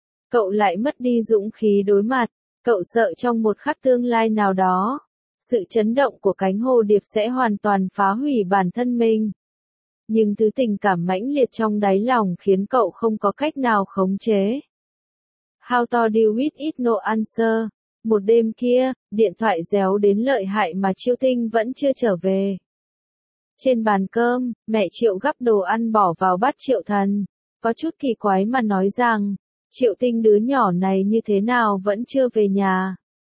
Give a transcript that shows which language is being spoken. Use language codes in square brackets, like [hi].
[vi] Cậu lại mất đi dũng khí đối mặt, cậu sợ trong một khắc tương lai nào đó, sự chấn động của cánh hồ điệp sẽ hoàn toàn phá hủy bản thân mình. Nhưng thứ tình cảm mãnh liệt trong đáy lòng khiến cậu không có cách nào khống chế. [en] How to deal with it no answer. [vi] Một đêm kia, điện thoại réo đến lợi hại mà Triệu Tinh vẫn chưa trở về. Trên bàn cơm, mẹ Triệu gắp đồ ăn bỏ vào bát Triệu Thần, có chút kỳ quái mà nói rằng, Triệu Tinh đứa nhỏ này như thế nào vẫn chưa về nhà.